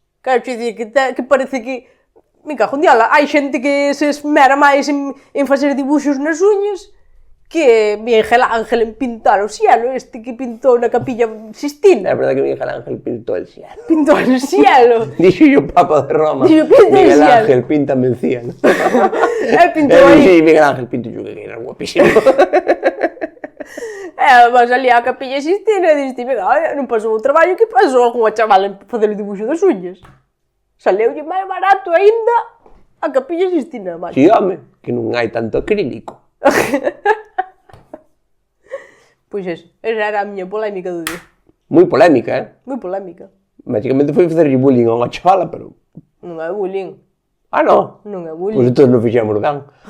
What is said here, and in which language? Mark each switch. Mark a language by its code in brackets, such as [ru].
[gl] Quero che dicir que parece que... Me cago en diala, hai xente que se esmera máis en facer dibuxos nas uñas que Miguel Ángel en pintar o cielo, este que pintou na Capilla Sistina. É verdade que Miguel Ángel pintou el cielo. Pintou el cielo. Dixo o Papa de Roma. [es] Miguel Ángel, píntame el cielo. [gl] Pintou aí. Sí, Miguel Ángel pintou [es] yo que era guapísimo. [gl] Vas ali á Capilla Sistina e diste, venga, non pasou o traballo que pasou algunha chavala en facer o dibuxo das uñas. Saleulle máis barato aínda a Capilla Sistina. Si, home, que non hai tanto acrílico. Pois esa era a miña polémica do día. Moi polémica, Moi polémica. Basicamente foi facerlle bullying a unha chavala, pero... Non é bullying. Ah, non? Non é bullying. Pois entón non fixemos ben.